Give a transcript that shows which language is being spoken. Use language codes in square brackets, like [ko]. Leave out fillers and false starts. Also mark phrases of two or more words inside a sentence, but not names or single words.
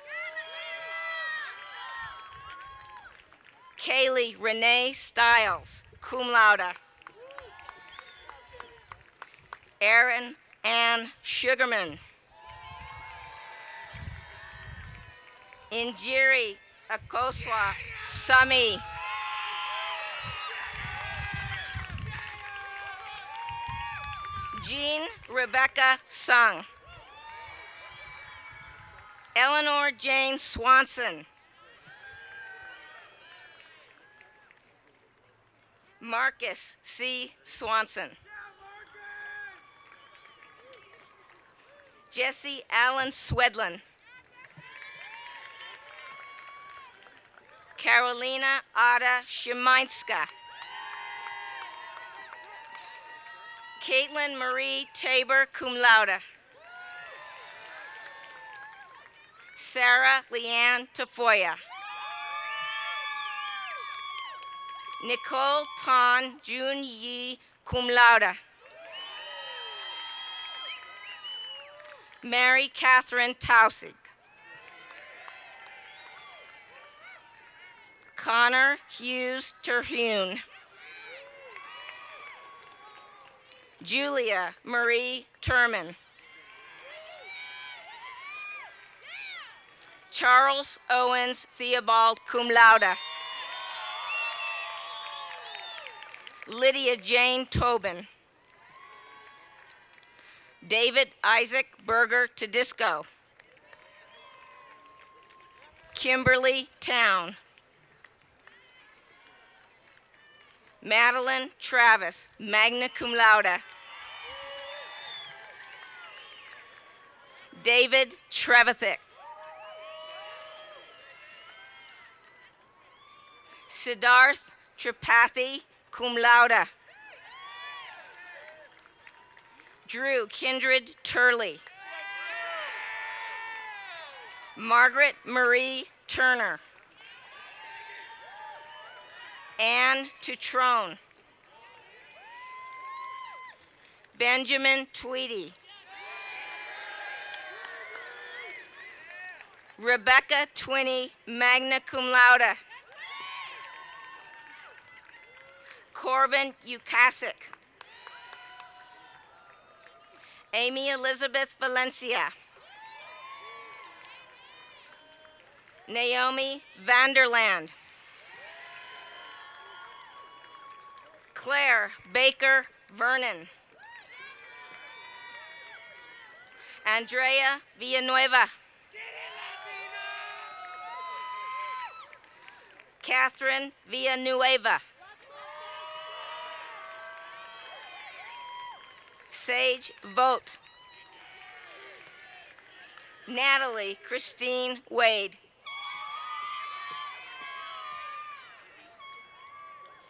[en] Kaylee Renee Stiles, [la] cum laude. [en] Erin Ann Sugarman. Injiri Akoswa Sami. Jean Rebecca Sung. Eleanor Jane Swanson. Marcus C. Swanson. Jesse Allen Swedlin. Carolina Ada Szymańska. Caitlin Marie Tabor, [la] cum laude. [en] Sarah Leanne Tafoya. Nicole Tan Jun Yi, [la] cum laude. [en] Mary Catherine Tausig. Connor Hughes Terhune. Julia Marie Turman. Charles Owens Theobald, [la] cum laude. [en] Lydia Jane Tobin. David Isaac Berger Tedisco. Kimberly Town. Madeline Travis, [la] magna cum laude. [en] David Trevithick. Siddharth Tripathi, [la] cum laude. [en] Drew Kindred Turley. Margaret Marie Turner. Anne Tutrone. Benjamin Tweedy. Rebecca Twinney, [la] magna cum laude. [en] Corbin Ukasik. Amy Elizabeth Valencia. Naomi Vanderland. Claire Baker Vernon. Andrea Villanueva. Catherine Villanueva. Sage Vogt. Natalie Christine Wade.